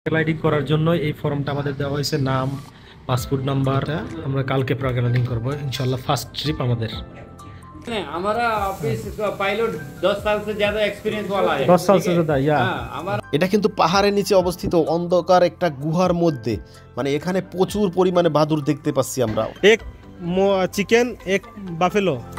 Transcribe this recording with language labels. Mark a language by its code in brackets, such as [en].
[bn] Paragliding করার জন্য এই ফর্মটা আমাদের দেওয়া হয়েছে, নাম, [hi] पासपोर्ट नंबर। [bn] আমরা কালকে প্যারাগ্লাইডিং করব इंशाल्लाह। ফার্স্ট ট্রিপ আমাদের। [hi] हमारा ऑफिस पायलट 10 साल से ज्यादा एक्सपीरियंस वाला है। 10 साल से ज्यादा या [bn] এটা কিন্তু পাহাড়ের নিচে অবস্থিত অন্ধকার একটা গুহার মধ্যে, মানে এখানে প্রচুর পরিমাণে বাদুড় দেখতে পাচ্ছি আমরা। [hi] एक चिकन एक बाफेलो।